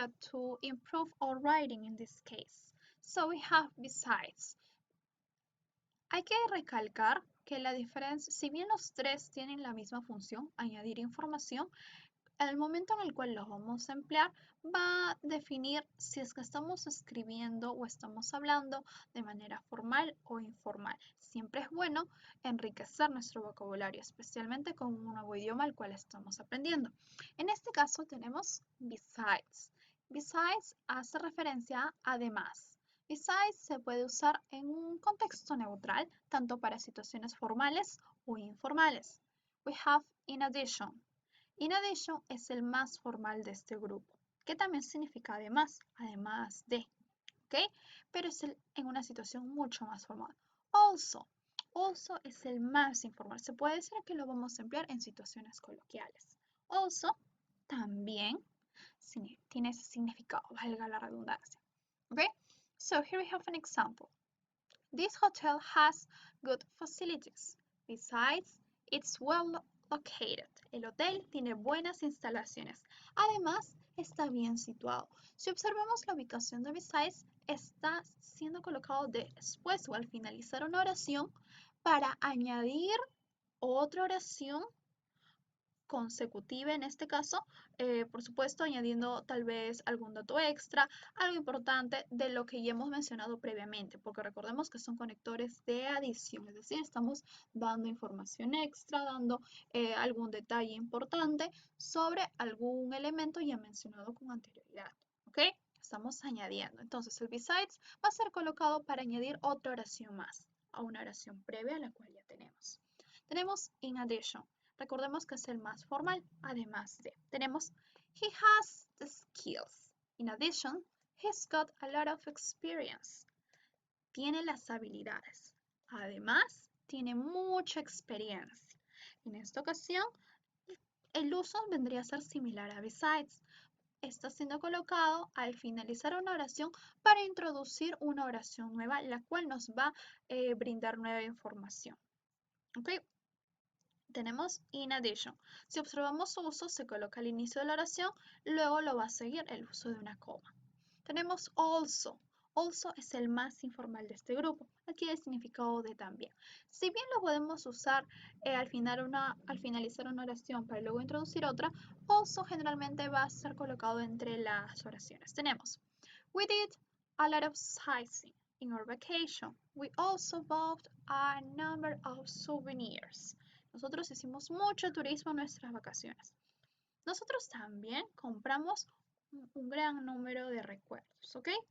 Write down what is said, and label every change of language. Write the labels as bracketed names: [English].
[English] To improve our writing in this case. So we have besides. [Spanish] Hay que recalcar que la diferencia, si bien los tres tienen la misma función, añadir información, el momento en el cual los vamos a emplear va a definir si es que estamos escribiendo o estamos hablando de manera formal o informal. Siempre es bueno enriquecer nuestro vocabulario, especialmente con un nuevo idioma al cual estamos aprendiendo. En este caso tenemos besides. Besides hace referencia a además. Besides se puede usar en un contexto neutral, tanto para situaciones formales o informales. [English] We have in addition. In addition [Spanish] es el más formal de este grupo, que también significa además de, ¿ok? Pero es en una situación mucho más formal. Also es el más informal. Se puede decir que lo vamos a emplear en situaciones coloquiales. Also también tiene ese significado, valga la redundancia, ¿ok? [English] So here we have an example. This hotel has good facilities. Besides, it's well located. [Spanish] El hotel tiene buenas instalaciones. Además, está bien situado. Si observamos la ubicación de besides, está siendo colocado después o al finalizar una oración para añadir otra oración consecutiva en este caso, por supuesto añadiendo tal vez algún dato extra, algo importante de lo que ya hemos mencionado previamente, porque recordemos que son conectores de adición, es decir, estamos dando información extra, dando algún detalle importante sobre algún elemento ya mencionado con anterioridad, ¿ok? Estamos añadiendo. Entonces el besides va a ser colocado para añadir otra oración más a una oración previa a la cual ya tenemos. Tenemos in addition. Recordemos que es el más formal, además de. Tenemos [English] he has the skills. In addition, he's got a lot of experience. [Spanish] Tiene las habilidades. Además, tiene mucha experiencia. En esta ocasión, el uso vendría a ser similar a besides. Está siendo colocado al finalizar una oración para introducir una oración nueva, la cual nos va a brindar nueva información. ¿Ok? Tenemos in addition. Si observamos su uso, se coloca al inicio de la oración, luego lo va a seguir el uso de una coma. Tenemos also. Also es el más informal de este grupo. Aquí el significado de también. Si bien lo podemos usar al finalizar una oración para luego introducir otra, also generalmente va a ser colocado entre las oraciones. Tenemos [English] we did a lot of sightseeing in our vacation. We also bought a number of souvenirs. [Spanish] Nosotros hicimos mucho turismo en nuestras vacaciones. Nosotros también compramos un gran número de recuerdos, ¿ok?